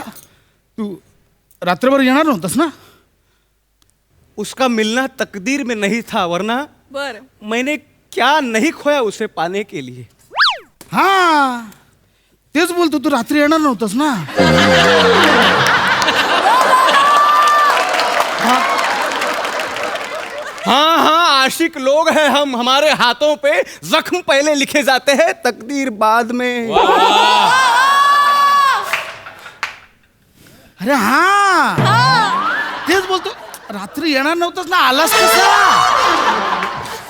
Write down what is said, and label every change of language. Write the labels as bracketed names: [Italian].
[Marathi] तू रात्रभर येणार नव्हतास ना? [Hindi] उसका मिलना तकदीर में नहीं था, वरना बर मैंने क्या नहीं खोया उसे पाने के लिए. [Marathi] हा तेच बोलतो, तू रात्री येणार नव्हतास ना? [Hindi] हाँ आशिक लोग हैं हम, हमारे हाथों पे जख्म पहले लिखे जाते हैं, तकदीर बाद में. [Marathi] अरे हा तेच बोलतो, रात्री येणार नव्हतास ना, आलास कसा?